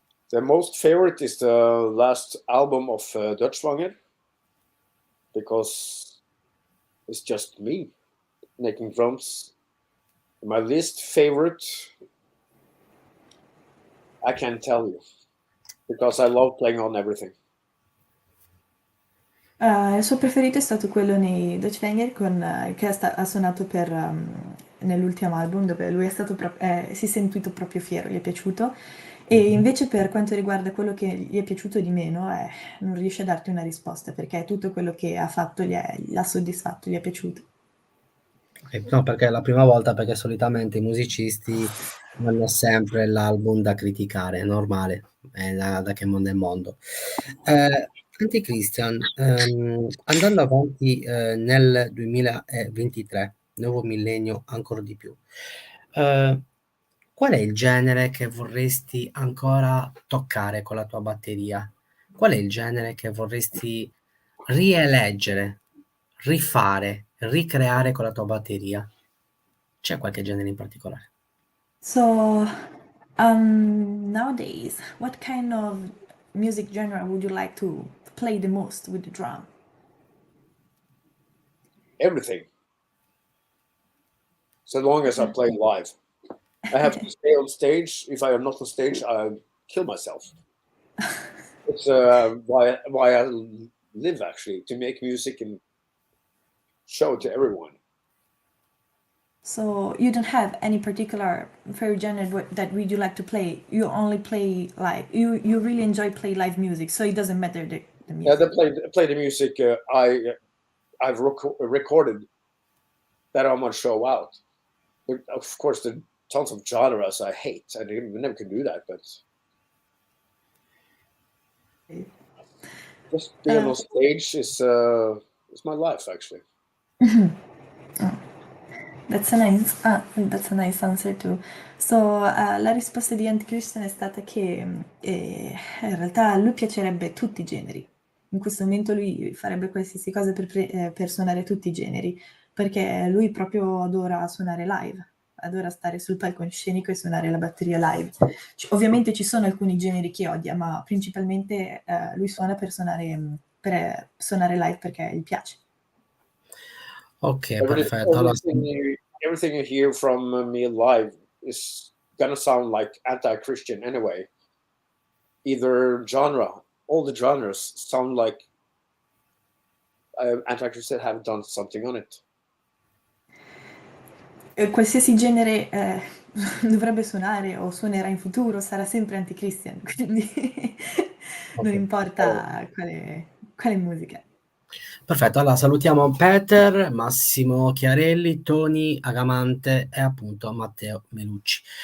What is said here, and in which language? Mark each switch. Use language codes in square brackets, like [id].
[en] The most favorite is the last album of Dutchwanger, because it's just me making drums. My least favorite, I can't tell you, because I love playing on everything. [it] Il suo preferito è stato quello nei Dutchwanger che ha suonato nell'ultimo album dove lui si è sentito proprio fiero, gli è piaciuto. E invece per quanto riguarda quello che gli è piaciuto di meno, non riesce a darti una risposta perché tutto quello che ha fatto l'ha soddisfatto, gli è piaciuto. No, perché è la prima volta, perché solitamente i musicisti hanno sempre l'album da criticare, è normale, è da che mondo è mondo. AntiChristian, andando avanti nel 2023, nuovo millennio ancora di più, qual è il genere che vorresti ancora toccare con la tua batteria? Qual è il genere che vorresti rieleggere, rifare, ricreare con la tua batteria? C'è qualche genere in particolare? [en] So, nowadays, what kind of music genre would you like to play the most with the drum? Everything, so long as I play live. I have to stay on stage. If I am not on stage, I kill myself. It's why I live, actually, to make music and show it to everyone. So you don't have any particular favorite genre that would you like to play? You only play live. You really enjoy play live music, so it doesn't matter the Yeah, music. they play the music I've recorded that I want to show out. But of course, there are tons of genres I hate. I never could do that, but just being on stage is my life, actually. That's a nice answer too. [it] So, la risposta di AntiChristian è stata che in realtà a lui piacerebbe tutti i generi. In questo momento lui farebbe qualsiasi cosa per suonare tutti i generi, perché lui proprio adora suonare live, adora stare sul palcoscenico e suonare la batteria live. Ovviamente ci sono alcuni generi che odia, ma principalmente lui suona per suonare live perché gli piace. Ok, perfetto. Allora, [en] Everything you hear from me live is gonna sound like anti-Christian anyway. Either genre, all the genres sound like anti-Christian have done something on it. [it] Qualsiasi genere dovrebbe suonare o suonerà in futuro sarà sempre AntiChristian, quindi non ok. importa quale musica. Perfetto, allora salutiamo Peter, Massimo Chiarelli, Tony Agamante e appunto Matteo Melucci.